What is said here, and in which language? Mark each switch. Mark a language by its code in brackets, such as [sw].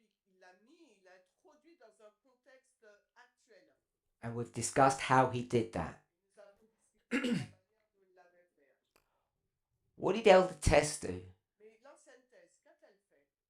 [fr] il l'a introduit dans un contexte actuel. [en] And we've discussed how he did that. [fr] Nous avons discuté de la manière dont il l'avait fait. [en] What did Elder Tess do? [fr] Mais l'ancienne thèse, qu'a-t-elle fait?